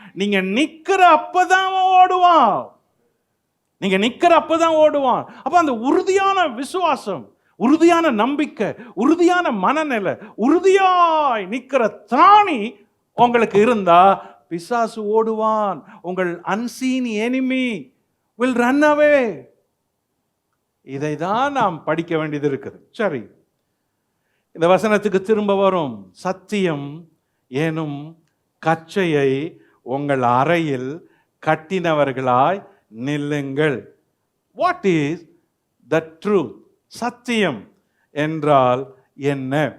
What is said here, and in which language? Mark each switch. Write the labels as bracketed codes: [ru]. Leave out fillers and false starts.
[ta] நீங்க நிக்கிற அப்பதான் ஓடுவான். நீங்க நிக்கிற அப்பதான் ஓடுவான். அப்ப அந்த உறுதியான விசுவாசம், உறுதியான நம்பிக்கை, உறுதியான மனநிலை, உறுதியாய் நிக்கிற திராணி உங்களுக்கு இருந்தா பிசாசு ஓடுவான். உங்கள் [en] unseen enemy will run away. [ta] இதை தான் நாம் படிக்க வேண்டியது இருக்குது. சரி, இந்த வசனத்துக்கு திரும்ப வரும். சத்தியம் எனும் கச்சையை உங்கள் அறையில் கட்டினவர்களாய் நில்லுங்கள். [en] What is the truth? [ta] சத்தியம் என்றால் என்ன?